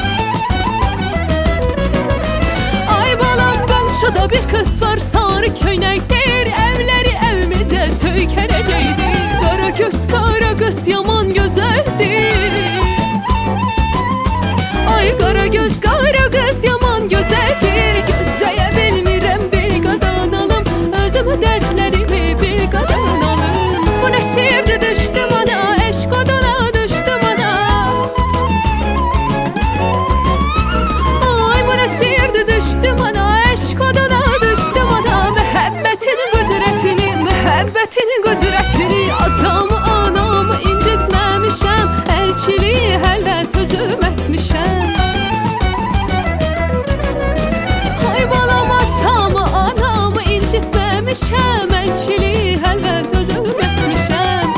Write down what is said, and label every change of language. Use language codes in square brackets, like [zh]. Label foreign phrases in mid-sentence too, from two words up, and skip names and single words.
[az] Ay balam, komşuda bir kız var, sarı köynəkdir, evleri evimizə söykənəcəkdir. Qara göz qara qız yaman gözəldir. Ay qara göz qara qız yaman gözəldir. Gözləyə bilmirəm bir qadan alım, özümü dərdlərimi bir qadan alım. [tr] Bu ne şiirdi düştü bana, eşk oduna düştü bana. Ay bu ne şiirdi düştü bana, eşk oduna düştü bana. [az] Məhəbbətin qüdrətini, məhəbbətin qüdrətini, atamı anamı incitməmişəm, elçiliyi əlbət özüm etmişəm. Ay balam, atamı anamı incitməmişəm, elçiliyi əlbət özüm etmişəm.